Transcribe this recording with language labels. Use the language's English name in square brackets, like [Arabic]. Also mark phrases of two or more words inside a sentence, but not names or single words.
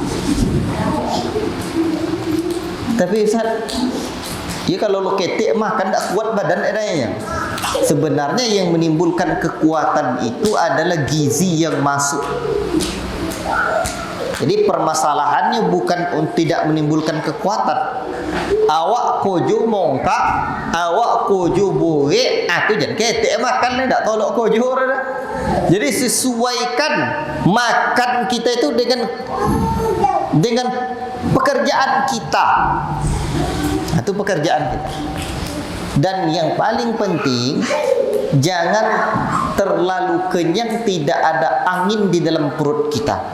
[Indonesian] Tapi Ustaz, ya kalau lo ketik makan tak kuat badan adanya. Sebenarnya yang menimbulkan kekuatan itu adalah gizi yang masuk. Jadi permasalahannya bukan tidak menimbulkan kekuatan. [Minangkabau] Awak kojo mongkak, awak kojo buik, tu jangan ketik makan ni, tak tolok kojo dah. [Indonesian] Jadi sesuaikan makan kita itu dengan pekerjaan kita. Itu pekerjaan kita. Dan yang paling penting, jangan terlalu kenyang, tidak ada angin di dalam perut kita.